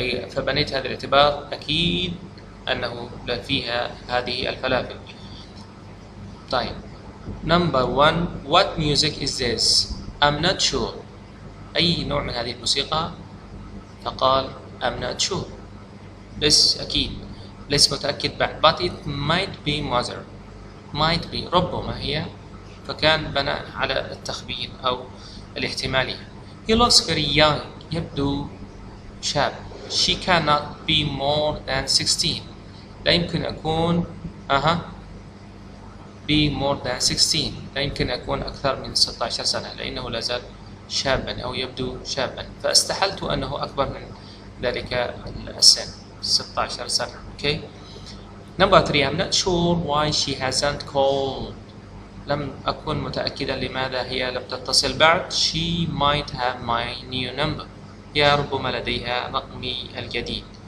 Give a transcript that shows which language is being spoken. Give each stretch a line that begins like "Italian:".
Arabic: فبنيت هذا الاعتبار أكيد أنه فيها هذه الفلافل. طيب.
English: Number 1, what music is this? I'm not sure.
Arabic: أي نوع من هذه الموسيقى؟ فقال
English: I'm not sure.
Arabic: ليس أكيد. ليس متأكد بعد.
English: But it might be mother. Might be.
Arabic: ربما هي. فكان بنى على التخمين أو الاحتمالية.
English: He looks very young.
Arabic: يبدو شاب.
English: She cannot be more than 16.
Arabic: لا يمكن أكون
English: be more than 16.
Arabic: لا يمكن أكون أكثر من 16 سنة لأنه لا زال شابا أو يبدو شابا. فاستحلت أنه أكبر من ذلك السن 16 سنة. Okay.
English: Number 3, I'm not sure why she hasn't called.
Arabic: لم أكن متأكدا لماذا هي لم تتصل بعد.
English: She might have my new number.
Arabic: هي ربما لديها رقمي الجديد.